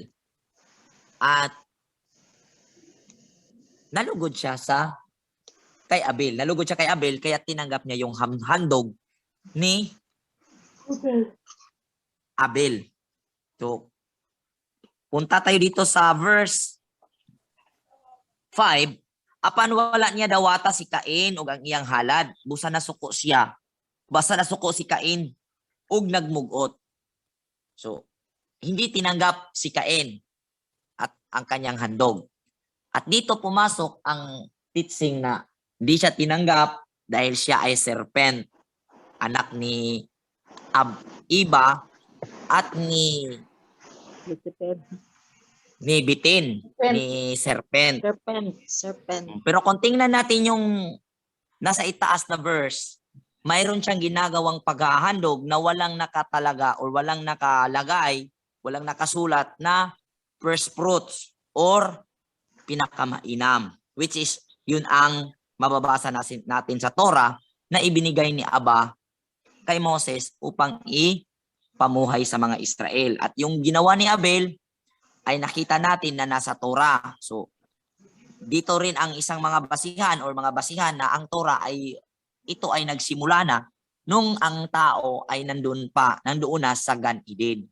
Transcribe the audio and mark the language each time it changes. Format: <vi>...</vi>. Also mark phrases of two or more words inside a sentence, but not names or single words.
<tl>At nalugod siya kay Abel. Nalugod siya kay Abel kaya tinanggap niya yung handog ni Abel. So, punta tayo dito sa verse 5.</tl> <ceb>Apan wala niya dawata si Cain ug ang iyang halad. Busa nasuko siya. Basta nasuko si Cain ug nagmugot.</ceb> <tl>So, hindi tinanggap si Cain at ang kanyang handog. At dito pumasok ang teaching na hindi siya tinanggap dahil siya ay serpent, anak ni Iba at ni Bitin, ni serpent. Serpent. Pero kung tingnan natin yung nasa itaas na verse, mayroon siyang ginagawang paghahandog na walang nakatalaga or walang nakalagay, walang nakasulat na</tl> <en>first fruits</en> <tl>or pinakamainam,</tl> <en>which is</en> <tl>yun ang mababasa natin sa Torah na ibinigay ni Aba kay Moses upang ipamuhay sa mga Israel. At yung ginawa ni Abel ay nakita natin na nasa Torah. So, dito rin ang isang mga basihan or mga basihan na ang Torah ay ito ay nagsimula na nung ang tao ay nandoon na sa Gan Eden.</tl>